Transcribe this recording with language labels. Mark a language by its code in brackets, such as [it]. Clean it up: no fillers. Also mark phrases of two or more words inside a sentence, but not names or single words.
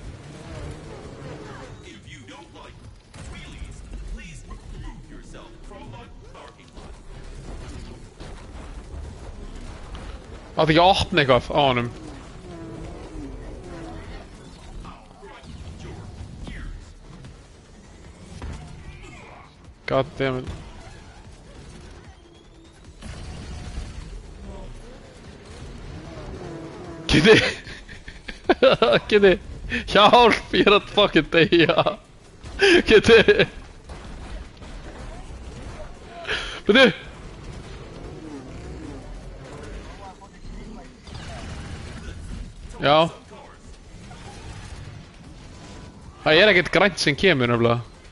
[en] If you don't like wheelies, please remove yourself from my parking lot. [is] Átti ekki að opna eitthvað á honum. [en] God damn it. Kitty! Kitty! [is] Hjálp! Ég er að fucking deyja! Kitty! Veitu! Já. Það er ekkert grænt sem kemur nefnilega.